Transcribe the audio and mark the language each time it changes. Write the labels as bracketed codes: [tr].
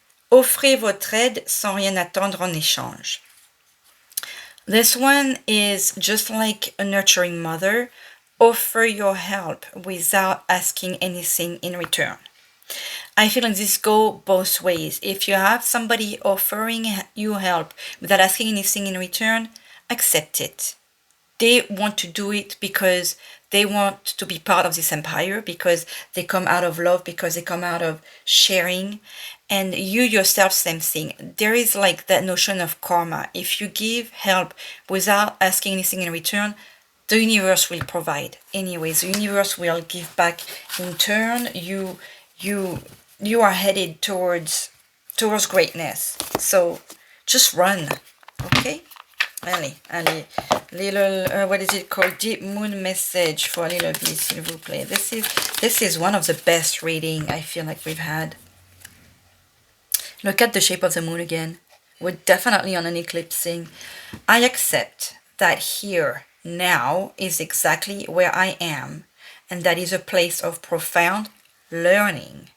[fr] Offrez votre aide sans rien attendre en échange. [en] This one is just like a nurturing mother. Offer your help without asking anything in return. I feel like this go both ways. If you have somebody offering you help without asking anything in return, accept it. They want to do it because they want to be part of this empire, because they come out of love, because they come out of sharing. And you yourself, same thing. There is like that notion of karma. If you give help without asking anything in return, the universe will provide. Anyways, the universe will give back in turn. You are headed towards greatness. So just run, okay? Allez, little what is it called? Deep moon message for a little bit, [fr] s'il vous plaît. [en] This is one of the best reading I feel like we've had. Look at the shape of the moon again. We're definitely on an eclipsing. I accept that here now is exactly where I am, and that is a place of profound learning.